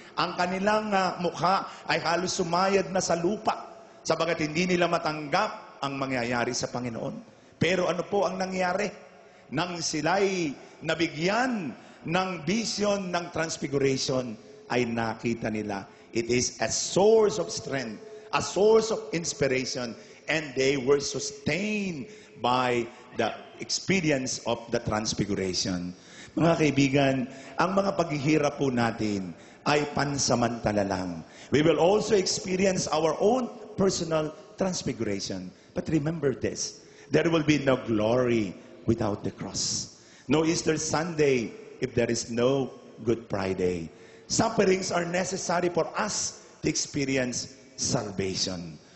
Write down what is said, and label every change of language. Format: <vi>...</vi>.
<tl>Ang kanilang mukha ay halos sumayad na sa lupa. Sabagat hindi nila matanggap ang mangyayari sa Panginoon. Pero ano po ang nangyari? Nang sila'y nabigyan ng vision ng transfiguration, ay nakita nila,</tl> <en>it is a source of strength, a source of inspiration, and they were sustained by the experience of the transfiguration.</en> <tl>Mga kaibigan, ang mga paghihirap po natin ay pansamantala lang. We will also experience our own personal transfiguration. But remember this, there will be no glory without the cross. No Easter Sunday if there is no Good Friday. Sufferings are necessary for us to experience salvation.</tl>